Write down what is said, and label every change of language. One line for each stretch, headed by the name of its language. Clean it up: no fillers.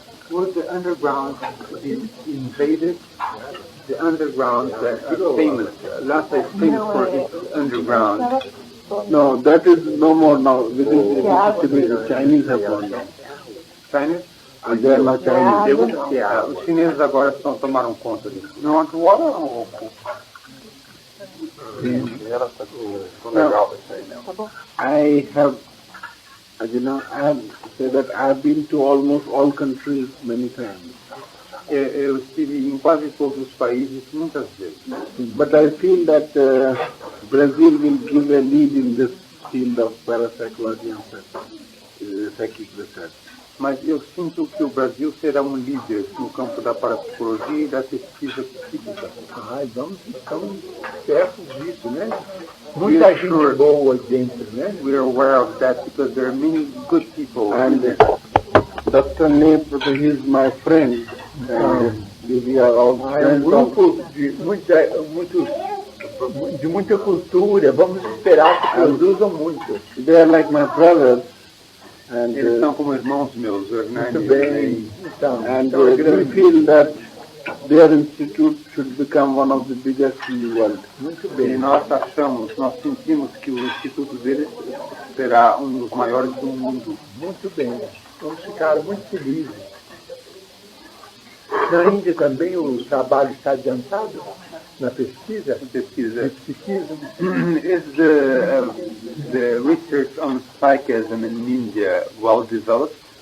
English: Would the underground be invaded? The underground, famous, Lhasa is famous for its underground. No, that is no more now. Within the Chinese have gone down. Chinese? And they are now Chinese.
Portuguese: Os chineses agora tomaram conta disso. Não, agora não.
English: I have, I have said that I have been to almost all countries many times.
Portuguese: Eu estive em quase todos os países muitas vezes.
English: But I feel that Brazil will give a lead in this field of parapsychology and psychic research.
Portuguese: Mas eu sinto que o Brasil será um líder no campo da parapsicologia e da pesquisa psíquica. Estamos certos disso, né? Muita gente boa dentro, né?
English: We are aware of that because there are many good people. And Dr. Nep, he is my friend. And we are all friends.
Portuguese: Grupo de muita cultura, vamos esperar que produzam muito.
English: They are like my brothers. And,
Portuguese: Eles são como irmãos meus, Hernani. Muito bem.
English: And we feel that their institute should become one of the biggest in the world.
Portuguese: Muito E bem. nós sentimos que o instituto deles será um dos maiores do mundo. Muito bem. Vamos ficar muito felizes. Na Índia também o trabalho está adiantado na pesquisa? Pesquisa. Psiquismo.
English: Is the research on psychism in India well developed?